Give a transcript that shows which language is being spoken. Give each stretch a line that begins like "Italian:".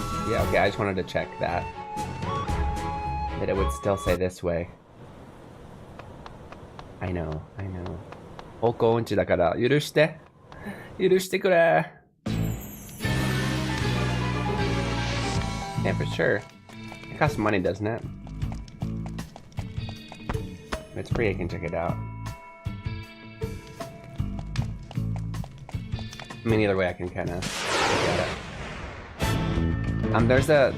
English: Yeah, okay, I just wanted to check that it would still say this way. I know.
Japanese: 方向音痴だから許してくれ.
English: Yeah, for sure. It costs money, doesn't it? If it's free, I can check it out. I mean, either way, I can kind of look at it.